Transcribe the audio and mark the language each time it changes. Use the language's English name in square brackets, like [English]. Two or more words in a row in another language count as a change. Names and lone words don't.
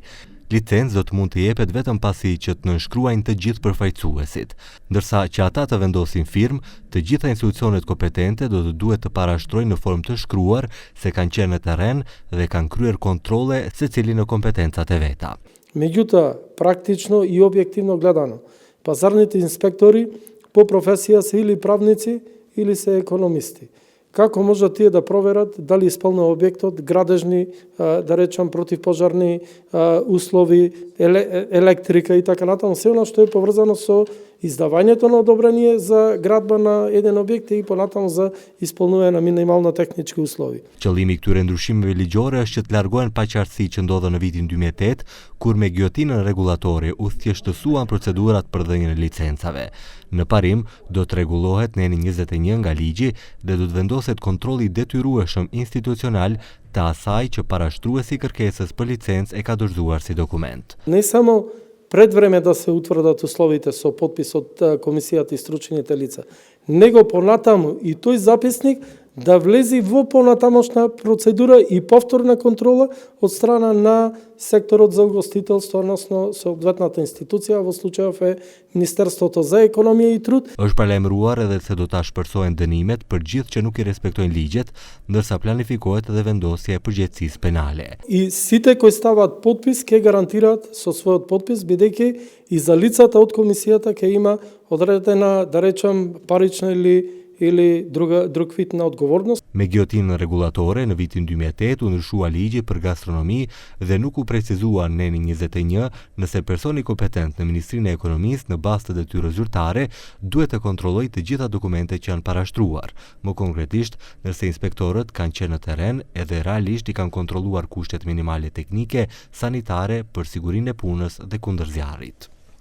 [Albanian] Licencë do të mund të jepet vetëm pasi që të nënshkruajnë të gjithë përfaqësuesit, ndërsa që ata të vendosin firmë, të gjitha institucionet kompetente do të duhet të parashtrojnë në formë të shkruar se kanë qenë në terren dhe kanë kryer kontrole secili në kompetencat e veta. [Macedonian] Меѓутоа, практично и објективно гледано, пазарните инспектори по професија се или правници или се економисти. Kako може тие да проверат дали исполнува објектот, градежни, да речам, противпожарни услови, електрика и така натаму, се она што е поврзано со издавањето на одобрение за градба на еден објект и понатаму за исполнување на минимални технички услови. [Albanian] Qëllimi i këtyre ndryshimeve ligjore është që të largohen paqartësi që ndodhen në vitin 2008, kur me gjotinën rregullatore u thjeshtësuan procedurat për dhënien e licencave. Në parim, do të rregullohet në N 21 nga ligji dhe do të vendoset kontrolli detyrueshëm institucional të asaj që parashtruesi i kërkesës për licencë e ka dorëzuar si dokument. [Macedonian] Не само пред време да се утврдат условите со подпис од комисијата и стручните лица, него понатаму и тој записник да влези во понатамошна процедура и повторна контрола од страна на секторот за угостителство, односно соодветната институција, во случајов е Министерството за економија и труд. [Albanian] Është paralajmëruar edhe se do ta shpërsohen dënimet për gjithë që nuk i respektojnë ligjet, ndërsa planifikohet edhe vendosja e përgjegjësisë penale. [Macedonian] И сите кои стават подпис ќе гарантираат со својот подпис, бидејќи и за лицата од комисијата ќе има одредена, да речам, парична или друг вид на odgovornost. [Albanian] Me gjotinën rregullatore në vitin 2008 u ndryshua ligji për gastronomi dhe nuk u precizua në N 21 nëse personi kompetent në Ministrinë e Ekonomisë në bazë të detyrës zyrtare duhet të kontrollojë të gjitha dokumentet që janë parashtruar. Më konkretisht, nëse inspektorët kanë qenë në terren edhe realisht i kanë kontrolluar kushtet minimale teknike, sanitare për sigurinë e punës dhe kundër zjarrit.